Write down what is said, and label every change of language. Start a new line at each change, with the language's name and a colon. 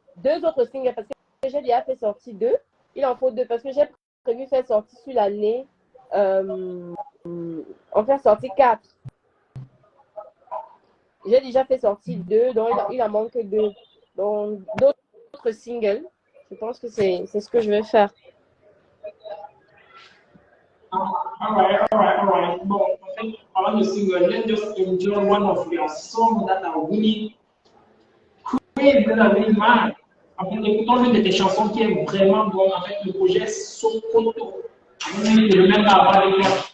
French: Deux autres singles parce que j'ai déjà fait sortir deux. Il en faut deux parce que j'ai prévu faire sortir sur l'année. On fait sortir 4. J'ai déjà fait sortir 2, donc il en manque 2. Donc d'autres singles. Je pense que c'est ce que je vais faire.
English: All right.
French: Bon, en fait, parlant de single,
English: let's just enjoy one of your songs that are really crazy, that are really mad.
French: En fait, écoutons l'une de tes chansons qui est vraiment bonne avec le projet Sokoto. Je ne vais même pas avoir avec toi.